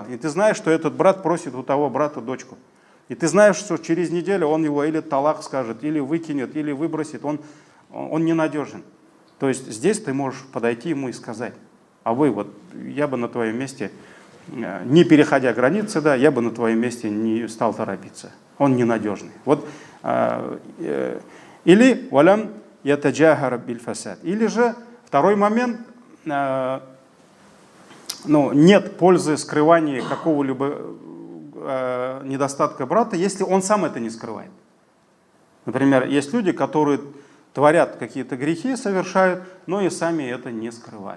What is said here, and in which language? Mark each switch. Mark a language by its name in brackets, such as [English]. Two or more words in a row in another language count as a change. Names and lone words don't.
[Russian] И ты знаешь, что этот брат просит у того брата дочку. И ты знаешь, что через неделю он его или талак скажет, или выкинет, или выбросит, он ненадежен. То есть здесь ты можешь подойти ему и сказать: а я бы на твоем месте, не переходя границы, да, я бы на твоем месте не стал торопиться. Он ненадежный. [Arabic] Или ولم يتجاهر بالفساد. [Russian] Или же второй момент, нет пользы скрывания какого-либо недостатка брата, если он сам это не скрывает. Например, есть люди, которые творят какие-то грехи, совершают, но и сами это не скрывают.